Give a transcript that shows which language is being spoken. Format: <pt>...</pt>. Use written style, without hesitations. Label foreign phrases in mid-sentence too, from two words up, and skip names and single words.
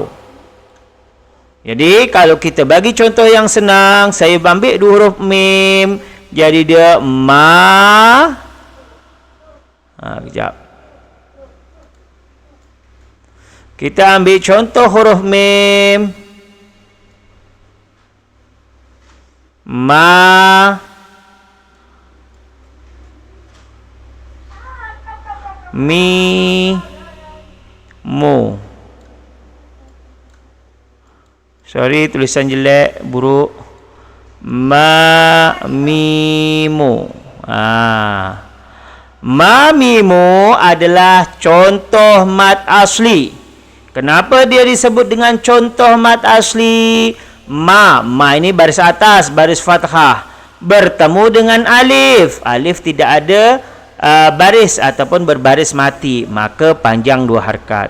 <ms>Jadi kalau kita bagi contoh yang senang, saya ambil dua huruf mim, jadi dia ma. Kejap. Kita ambil contoh huruf mim. Ma. Mi. Mu. Sorry, tulisan jelek, buruk. Ma. Mi. Mu. Ma. Mi. Mu adalah contoh mat asli. Kenapa dia disebut dengan contoh mat asli? Ma ini baris atas, baris fathah. Bertemu dengan alif. Alif tidak ada baris ataupun berbaris mati, maka panjang dua harkat.</ms>